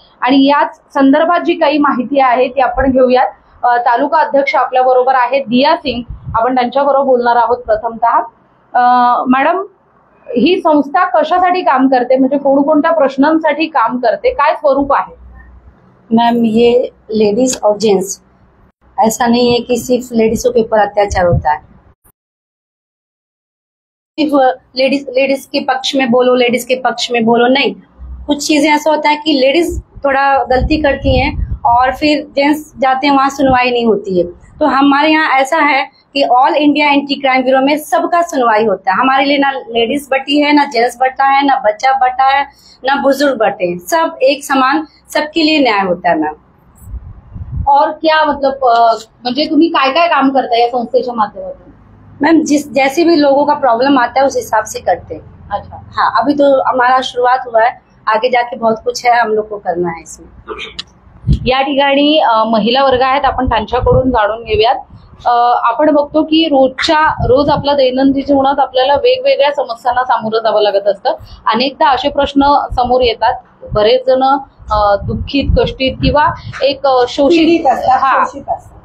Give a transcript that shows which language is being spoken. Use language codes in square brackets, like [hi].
[mr] आणि याच संदर्भात जी काही माहिती आहे ती आपण घेऊयात. तालुका अध्यक्ष आपल्या बरोबर आहेत दिया सिंग, आपण त्यांच्याबरोबर बोलणार आहोत. प्रथमतः मॅडम, ही संस्था कशासाठी काम करते, म्हणजे कोणकोणत्या प्रश्नांसाठी काम करते, काय स्वरूप आहे? [hi] मैम, ये लेडीज और जेंट्स, ऐसा नहीं है कि सिर्फ लेडीजों के ऊपर अत्याचार होता है, सिर्फ लेडीज के पक्ष में बोलो, लेडीज के पक्ष में बोलो, नहीं. कुछ चीजें ऐसा होता है कि लेडीज थोड़ा गलती करती हैं और फिर जेंट्स जाते हैं, वहां सुनवाई नहीं होती है. तो हमारे यहाँ ऐसा है कि all India anti crime bureau में सबका सुनवाई होता है. हमारे लिए ना लेडीज बटी है, ना जेंट्स बटा है, ना बच्चा बटा है, ना बुजुर्ग बटे, सब एक समान, सबके लिए न्याय होता है. मैम, और क्या मतलब [mr] म्हणजे तुम्ही काय काय काम करता या संस्थेच्या माध्यमातून? [hi] मैम, जैसे भी लोगों का प्रॉब्लम आता है उस हिसाब से करते हैं. अच्छा, हाँ, अभी तो हमारा शुरुआत हुआ है, आगे जाके बहुत कुछ है हम लोग को करना है इसमें. [mr] या ठिकाणी महिला वर्ग आहेत, आपण त्यांच्याकडून जाणून घेऊयात. आपण बघतो की रोज आपल्या दैनंदिन जीवनात आपल्याला वेगवेगळ्या समस्यांना सामोरं जावं लागत असतं. अनेकदा असे प्रश्न समोर येतात, बरेच जण दुःखित, कष्टीत किंवा एक शोषित असतात.